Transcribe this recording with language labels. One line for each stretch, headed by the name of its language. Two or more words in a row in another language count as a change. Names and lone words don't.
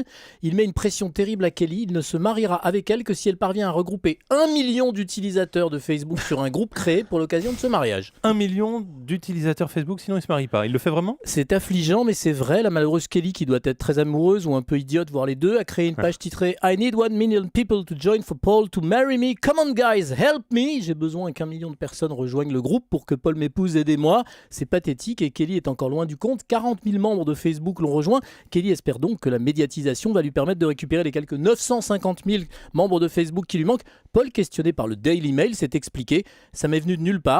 French: Il met une pression terrible à Kelly, il ne se mariera avec elle que si elle parvient à regrouper 1 million d'utilisateurs de Facebook sur un groupe créé pour l'occasion de ce mariage. 1 million d'utilisateurs Facebook, sinon il se marie pas. Il le fait vraiment ? C'est affligeant, mais c'est vrai. La malheureuse Kelly, qui doit être très amoureuse ou un peu idiote, voire les deux, a créé une page titrée
English: I need 1 million people to join for Paul to marry me. Come on guys, help me.
French: J'ai besoin qu'un million de personnes rejoignent le groupe pour que Paul m'épouse. Aidez-moi. C'est pathétique et Kelly est encore loin du compte. 40 000 membres de Facebook l'ont rejoint. Kelly espère donc que la médiatisation va lui permettre de récupérer les quelques 950 000 membres de Facebook qui lui manquent. Paul, questionné par le Daily Mail, s'est expliqué. Ça m'est venu de nulle part.